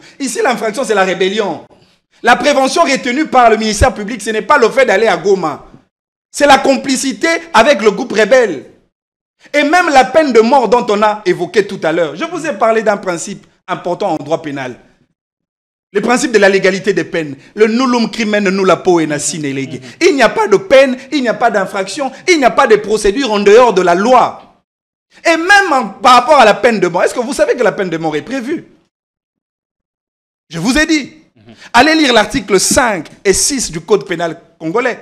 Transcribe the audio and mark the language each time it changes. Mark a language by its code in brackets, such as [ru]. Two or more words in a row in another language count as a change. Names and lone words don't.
[fr] Ici, l'infraction, c'est la rébellion. La prévention retenue par le ministère public, ce n'est pas le fait d'aller à Goma. C'est la complicité avec le groupe rebelle. Et même la peine de mort dont on a évoqué tout à l'heure. Je vous ai parlé d'un principe important en droit pénal. Le principe de la légalité des peines. [la] Le nullum crimen nulla poena sine lege. [fr] Il n'y a pas de peine, il n'y a pas d'infraction, il n'y a pas de procédure en dehors de la loi. Et même par rapport à la peine de mort, est-ce que vous savez que la peine de mort est prévue? Je vous ai dit. Allez lire l'article 5 et 6 du Code pénal congolais.